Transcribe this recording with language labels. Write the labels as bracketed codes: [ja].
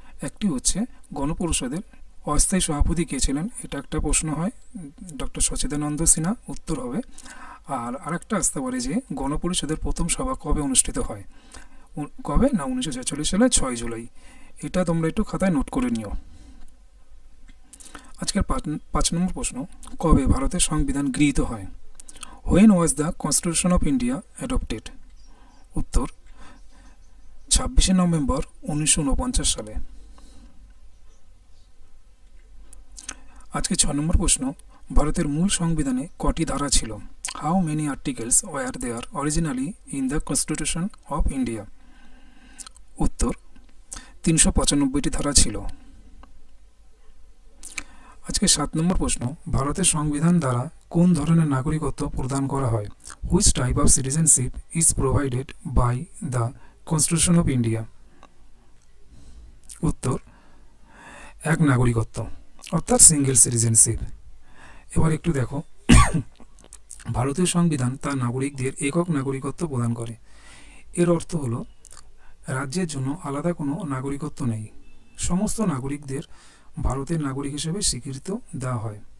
[bn] একটি হচ্ছে গণপরিষদের অস্থায়ী সভাপতি কে ছিলেন, এটা একটা প্রশ্ন হয়, ডক্টর সচিদানন্দ সিনহা উত্তর হবে। আর আরেকটা আসতে পারে যে গণপরিষদের প্রথম সভা কবে অনুষ্ঠিত হয়, কবে না 1946 সালে 6 জুলাই। এটা তোমরা একটু খাতায় নোট করে নিও। আজকের 5 নম্বর প্রশ্ন, কবে ভারতের সংবিধান গৃহীত হয়? [en] When was the Constitution of India adopted? [bn] উত্তর 26শে নভেম্বর 1949 সালে। আজকে 6 নম্বর প্রশ্ন, ভারতের মূল সংবিধানে কটি ধারা ছিল? [en] How many articles were there originally in the Constitution of India? [bn] উত্তর 395টি ধারা ছিল। আজকে 7 নম্বর প্রশ্ন, ভারতের সংবিধান দ্বারা কোন ধরনের নাগরিকত্ব প্রদান করা হয়? [en] Which type of citizenship is provided by the Constitution of India? [bn] উত্তর এক নাগরিকত্ব, অর্থাৎ সিঙ্গেল সিটিজেনশিপ। এবার একটু দেখো, ভারতীয় সংবিধান তার নাগরিকদের একক নাগরিকত্ব প্রদান করে। এর অর্থ হলো রাজ্যের জন্য আলাদা কোনো নাগরিকত্ব নেই, সমস্ত নাগরিকদের ভারতের নাগরিক হিসেবে স্বীকৃতি দেওয়া হয়।